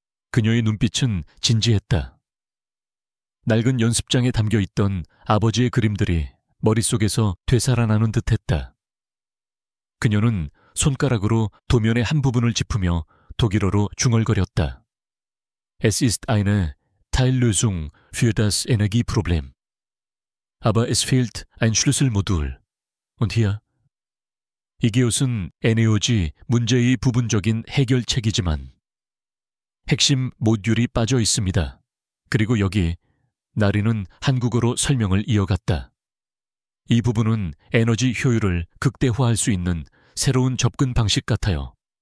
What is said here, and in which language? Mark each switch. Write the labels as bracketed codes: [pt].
[ko] 그녀의 눈빛은 진지했다. 낡은 연습장에 담겨있던 아버지의 그림들이 머릿속에서 되살아나는 듯했다. 그녀는 손가락으로 도면의 한 부분을 짚으며 독일어로 중얼거렸다. [de] Es ist eine Teillösung für das Energieproblem. Aber es fehlt ein Schlüsselmodul. Und hier? [ko] 이게옷은 에네오지 문제의 부분적인 해결책이지만 핵심 모듈이 빠져 있습니다. 그리고 여기 나리는 한국어로 설명을 이어갔다. 이 부분은 에너지 효율을 극대화할 수 있는 새로운 접근 방식 같아요.